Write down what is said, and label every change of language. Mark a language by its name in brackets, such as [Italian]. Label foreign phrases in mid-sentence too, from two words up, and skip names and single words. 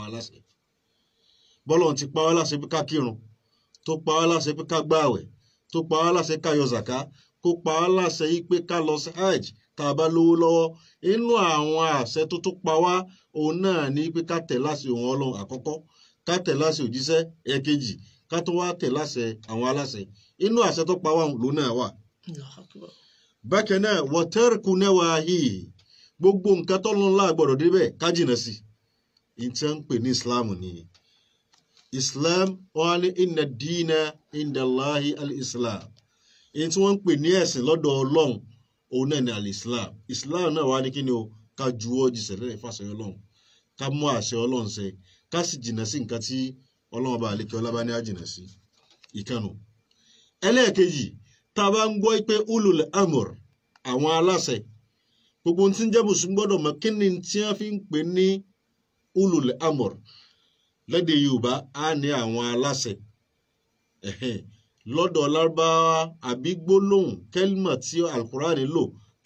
[Yoruba] aláṣẹ bọ́lọ́run ti pa wá láṣẹ pé ká kírun tó pa wá láṣẹ pé ká gbààwẹ̀ tó pa wá láṣẹ ká yọ zàká kó pa wá láṣẹ yìí pé ká lọ sí hajj tá a bá lówó lọ́wọ́ inú àwọn àṣẹ tó tún pa wá òun náà ni pé ká tẹ̀ láṣẹ òun Ọlọ́run àkọ́kọ́ ká tẹ̀ láṣẹ òjíṣẹ́ ẹ̀kejì ká tó wá tẹ̀ láṣẹ àwọn aláṣẹ inú àṣẹ tó pa wá lòun náà wà. Bákan náà [Arabic] وترك النواهي [Yoruba] gbogbo nǹkan tọ́lọ́run lá gbọ́dọ̀ débẹ̀ ká jìnà sí ìtí wọ́n ń pè ní Islam nìyẹn. Islam wọn ní [Arabic] إن الدين عند الله الإسلام [Yoruba] èyí tí wọ́n ń pè ní ẹ̀sìn lọ́dọ̀ Ọlọ́run òun náà ní al-Islam. Islam náà wá ní kí ni o ká juwọ́ jùsẹ̀ lẹ́yìn fàṣẹ Ọlọ́run ká mú àṣẹ Ọlọ́run ṣe ká sì jìnà sí nǹkan tí Ọlọ́run bá àlékè ọlá bá ní á jìnà sí ìkànnù. Ẹlẹ́ẹ̀kejì tá a bá ń gbọ́ pé [Arabic] أولو الأمر [Yoruba] àwọn aláṣẹ gbogbo tí ń jẹ́ mùsùlùmí gbọ́dọ̀ mọ̀ kí ni tí wọ́n fi ń pè ní [Arabic] أولو الأمر [Yoruba] lédè Yorùbá á ní àwọn aláṣẹ lọ́dọ̀ Lárúbáwá àbí gbólóhùn kẹ́límà tí alukurani lò tá